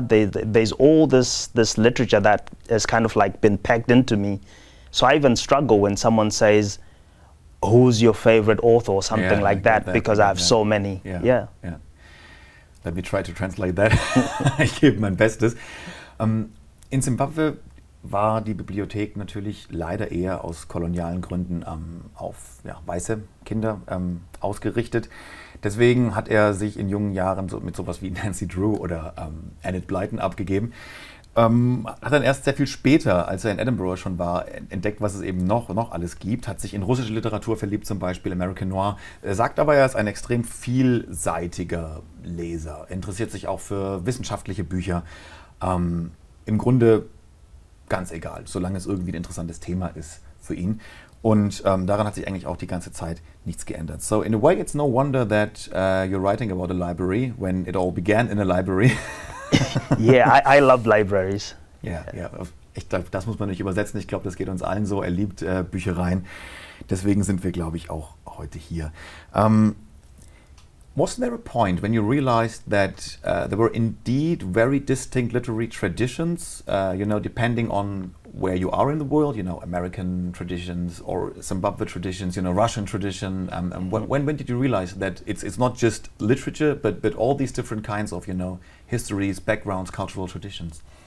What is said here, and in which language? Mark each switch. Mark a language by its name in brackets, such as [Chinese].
[English] There's all this literature that has kind of like been packed into me. So I even struggle when someone says, who's your favorite author or something like that, because I have so many. Yeah. Let me try to translate that. [German] Ich gebe mein Bestes. In Zimbabwe war die Bibliothek natürlich leider eher aus kolonialen Gründen auf weiße Kinder ausgerichtet. Deswegen hat er sich in jungen Jahren mit sowas wie Nancy Drew oder Enid Blyton abgegeben. Hat dann erst sehr viel später, als er in Edinburgh schon war, entdeckt, was es eben noch alles gibt. Hat sich in russische Literatur verliebt, zum Beispiel American Noir. Er sagt aber, er ist ein extrem vielseitiger Leser. Interessiert sich auch für wissenschaftliche Bücher. Im Grunde ganz egal, solange es irgendwie ein interessantes Thema ist für ihn. Und daran hat sich eigentlich auch die ganze Zeit nichts geändert. [English] So in a way, it's no wonder that you're writing about a library when it all began in a library. Yeah, I love libraries. [German] Ja, ich glaube, das muss man nicht übersetzen. Ich glaube, das geht uns allen so. Er liebt Büchereien. Deswegen sind wir, glaube ich, auch heute hier. [English] Was there a point when you realized that there were indeed very distinct literary traditions, you know, depending on where you are in the world, you know, American traditions or Zimbabwe traditions, you know, Russian tradition? When did you realize that it's not just literature, but all these different kinds of, you know, histories, backgrounds, cultural traditions?